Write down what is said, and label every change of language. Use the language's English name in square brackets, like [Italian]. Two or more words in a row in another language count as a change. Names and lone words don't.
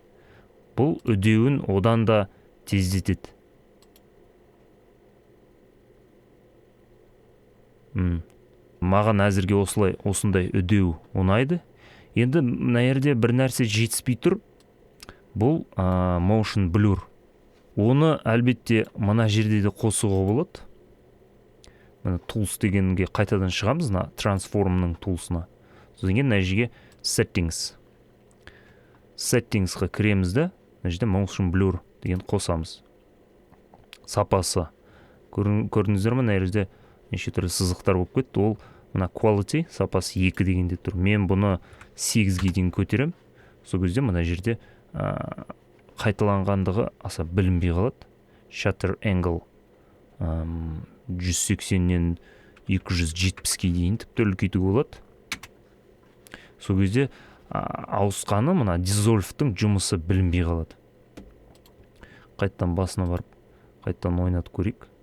[Kazakh] Бұл үдеуін одан да тездетеді. Маған әзірге осындай үдеу ұнайды. Енді мына жерде бір нәрсе жетіспей тұр. Бұл [English] motion blur. [Kazakh] Оны әлбетте мына жерде де қосуға болады. Мына tools дегенге қайтадан шығамыз, transformның toolsына. Содан кейін мына жерге settingsқа кіреміз де, мына жерде [English] motion blur [Kazakh] деген қосамыз. Сапасы. Көрдіңіздер ме, мына жерде неше түрлі сызықтар болып кетті. Ол мына quality сапасы 2 дегенде тұр. Мен бұны 8-ге дейін көтерем. Сол кезде мына жерде қайталанғандығы аса білінбей қалады. [English] Shutter angle [Kazakh] 180-нен 270-ге дейін тіпті үлкейтуге болады. Сол кезде ауысқаны мына dissolve'тың жұмысы білінбей қалады. Қайттан басына барып, қайттан ойнатып көрейік.